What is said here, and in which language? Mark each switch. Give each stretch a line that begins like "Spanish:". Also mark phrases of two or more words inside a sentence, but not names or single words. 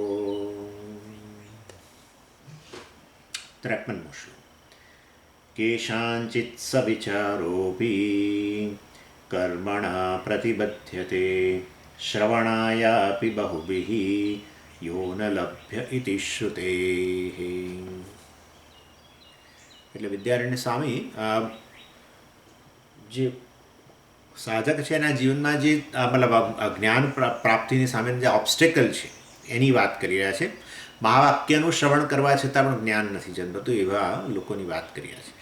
Sanskrit: 53 श्लोक केषाञ्चित् सविचारोऽपि कर्मणा प्रतिबध्यते श्रवणायापि बहुभिः यो न लभ्य इति श्रुतेः।
Gujarati: એટલે વિદ્યારણ્ય સ્વામી જે સાધક છે એના જીવનમાં જે મતલબ જ્ઞાન પ્રાપ્તિની સામે જે ઓબ્સ્ટેકલ છે એની વાત કરી રહ્યા છે. મહાવાક્યનું શ્રવણ કરવા છતાં પણ જ્ઞાન નથી જન્મતું એવા લોકોની વાત કરી રહ્યા છે.